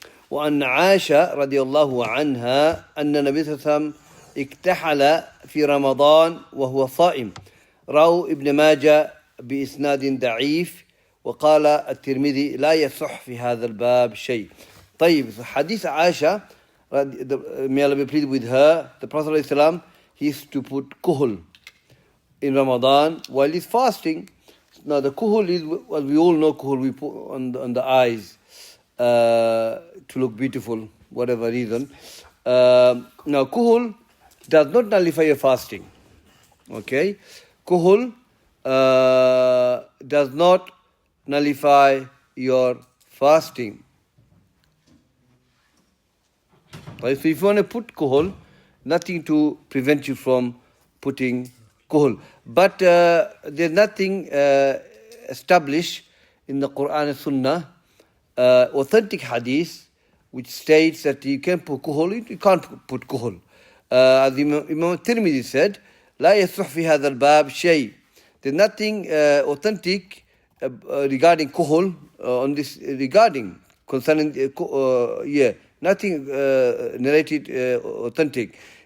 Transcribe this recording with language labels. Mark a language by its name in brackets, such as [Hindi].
[Arabic] وأن عائشة رضي الله عنها أن النبي صلى الله عليه وسلم اكتحل في رمضان وهو صائم. رواه ابن ماجه بإسناد ضعيف وقال الترمذي لا يصح في هذا الباب شيء. طيب, حديث عائشة, [English] may Allah be pleased with her, the Prophet ﷺ, he used to put kuhul in Ramadan while he's fasting. Now the kuhul is, well, we all know kuhul we put on the eyes to look beautiful, whatever reason. Now kuhul does not nullify your fasting. Okay? Kuhul does not nullify your fasting. Right? So if you want to put kuhul, nothing to prevent you from putting kuhul. But there's nothing established in the Quran and Sunnah, authentic hadith, which states that you can put kuhul, you can't put kuhul. As Imam Tirmidhi said, [Arabic] لا يصح في هذا الباب شيء. [English] There's nothing authentic regarding kuhul on this, concerning nothing narrated authentic.